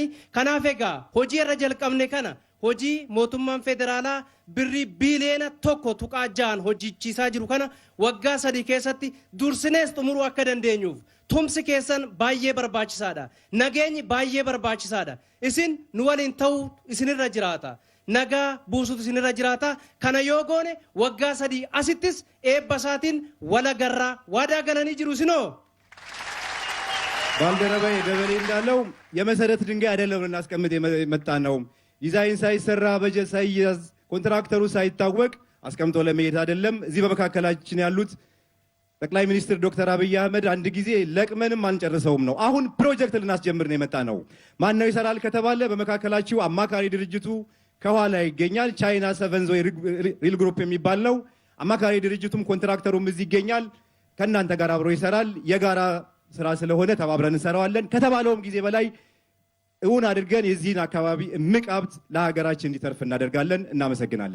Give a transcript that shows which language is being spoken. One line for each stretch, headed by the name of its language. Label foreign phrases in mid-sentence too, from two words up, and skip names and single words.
Oromo: Kanaaf egaa hojii irra jalqabne kana hojii mootummaan federaalaa birrii biiliyoona 1.6 hojjichiisaa jiru kana waggaa 3 keessatti dursinees xumuruu akka dandeenyuuf tumsi keessan baay'ee barbaachisaadha. Nageenyi baay'ee barbaachisaadha. Isin nu waliin ta'uu isinirra jiraata. Nagaa buusutu isinirra jiraata. Kana yoo goone waggaa 3 asittis eebba isaatiin walagarraa waadaa galanii jiru isinoo.
Amharic: ባልደረባዬ ደበሌ እንዳለው የመሰረት ድንጋይ አይደለም ልናስቀምጥ የመጣ ነው። ዲዛይን ሳይሰራ በጀት ሳይያዝ ኮንትራክተሩ ሳይታወቅ አስቀምጦ ለመሄድ አይደለም። እዚህ በመካከላችን ያሉት ጠቅላይ ሚኒስትር ዶክተር አብይ አህመድ አንድ ጊዜ ለቅመንም አንጨርሰውም ነው። አሁን ፕሮጀክት ልናስጀምር ነው የመጣ ነው። ማን ነው ይሰራል ከተባለ በመካከላችሁ አማካሪ ድርጅቱ ከኋላ ይገኛል። ቻይና ሰቨንዞ ሪል ግሩፕ የሚባል ነው። አማካሪ ድርጅቱም ኮንትራክተሩም እዚህ ይገኛል። ከእናንተ ጋር አብሮ ይሰራል። የጋራ ስራ ስለሆነ ተባብረን እንሰራዋለን። ከተባለውም ጊዜ በላይ እውን አድርገን የዚህን አካባቢ እምቅ ሀብት ለሀገራችን እንዲተርፍ እናደርጋለን። እናመሰግናለን።